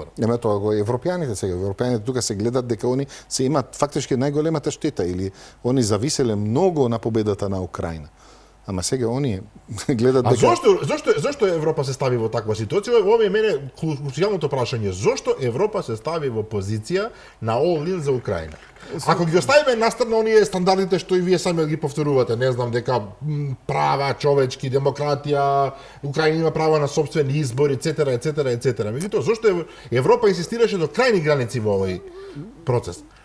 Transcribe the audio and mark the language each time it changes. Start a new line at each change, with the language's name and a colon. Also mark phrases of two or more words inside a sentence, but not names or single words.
Macedonian: Нема тоа го европјаните сега, европјаните тука се гледат дека они се имаат фактички најголемата штета или они зависеле многу на победата на Украина. Ама сега они гледат дека... Зошто Европа се стави во таква ситуација? Ова е мене круцијалното прашање. Зошто Европа се стави во позиција на all-in за Украина? Ако ги оставиме настрана оние стандардите што и вие сами ги повторувате, не знам, дека права, човечки, демократија, Украина има право на собствени избори, etc., etc., etc. Меѓутоа, зошто Европа инсистираше до крајни граници во овој процес?